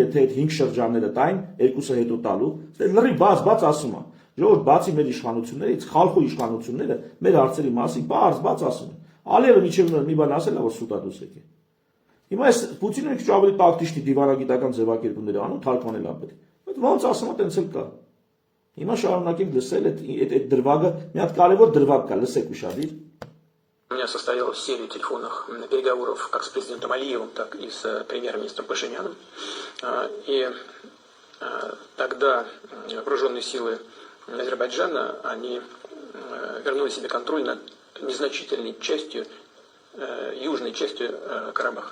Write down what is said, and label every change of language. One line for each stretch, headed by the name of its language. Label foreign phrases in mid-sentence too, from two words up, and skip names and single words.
Armenian: եթե այդ 5 շրջանները տային, երկուսը հետո տալու։ Այստեղ լրի բաց ասում է։ Ժողովուրդ բացի մեր իշխանություններից, խալխու իշխանությունները մեր հարցերի մասին բաց ասում են։ Ալիևը միջև մի բան ասել է, որ սուտադուս եկե։ Հիմա այս Պուտինը մի քիչ ավելի տակտիկի դիվանագիտական ձևակերպումներ անում, թարգմանել է պետք։ Բայց ոնց ասում է, տենց էլ կա։ Հիմա շարունակենք լսել այդ դրվագը, մի հատ կարևոր դրվագ кա, լսեք уշադիր։
Russian: У меня состоялась серия телефонных переговоров как с президентом Алиевым, так и с премьер-министром Пашиняном. И тогда вооруженные силы Азербайджана, они вернули себе контроль над незначительной частью, южной частью Карабаха.